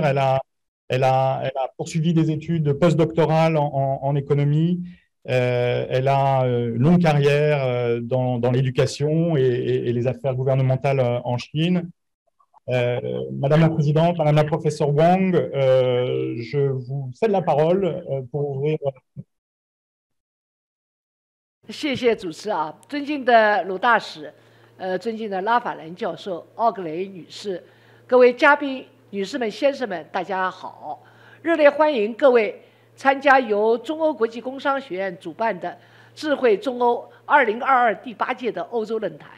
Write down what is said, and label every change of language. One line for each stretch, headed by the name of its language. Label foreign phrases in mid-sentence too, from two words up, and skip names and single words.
French: Elle a poursuivi des études postdoctorales en économie. Elle a une longue carrière dans l'éducation et les affaires gouvernementales en Chine. Madame la Présidente, Madame la Professeure Wang, je vous cède la parole pour ouvrir.
Chinese: 谢谢主持啊，尊敬的鲁大使，尊敬的拉法兰教授、奥格雷女士，各位嘉宾、女士们、先生们，大家好！热烈欢迎各位参加由中欧国际工商学院主办的智慧中欧2022第8届的欧洲论坛。